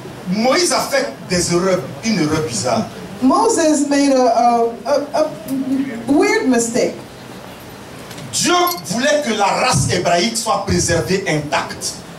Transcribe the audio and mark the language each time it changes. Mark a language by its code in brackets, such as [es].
[fr] Moïse a fait des erreurs, une erreur bizarre. [en] Moses made a weird mistake. [fr] Dieu voulait que la race hébraïque soit préservée intacte.